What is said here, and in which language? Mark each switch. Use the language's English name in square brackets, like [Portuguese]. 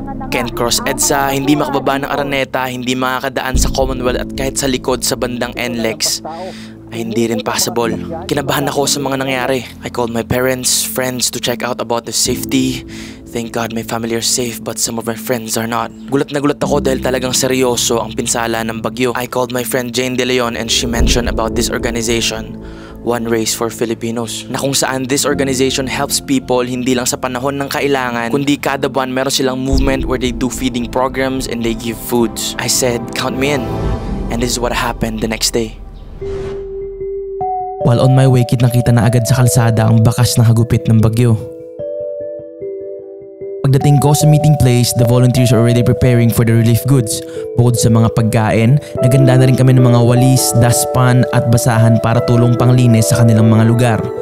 [English] Can't cross EDSA, [Filipino] hindi makababa ng Araneta, hindi makakadaan sa Commonwealth at kahit sa likod sa bandang NLEX ay hindi rin possible. Kinabahan ako sa mga nangyari. [English] I called my parents, friends to check out about the safety. Thank God my family are safe but some of my friends are not. [Filipino] Gulat na gulat ako dahil talagang seryoso ang pinsala ng bagyo. [English] I called my friend Jane De Leon and she mentioned about this organization, One Race for Filipinos, [Filipino] na kung saan [English] this organization helps people [Filipino] hindi lang sa panahon ng kailangan, kundi kada buwan meron silang [English] movement where they do feeding programs and they give foods. I said, count me in. And this is what happened the next day. [Filipino] While on my way, kitang-kita na agad sa kalsada ang bakas ng hagupit ng bagyo. Pagdating ko sa meeting place, [English] the volunteers are already preparing for the relief goods. [Filipino] Bukod sa mga pagkain, naganda na rin kami ng mga walis, dustpan at basahan para tulong panglinis sa kanilang mga lugar.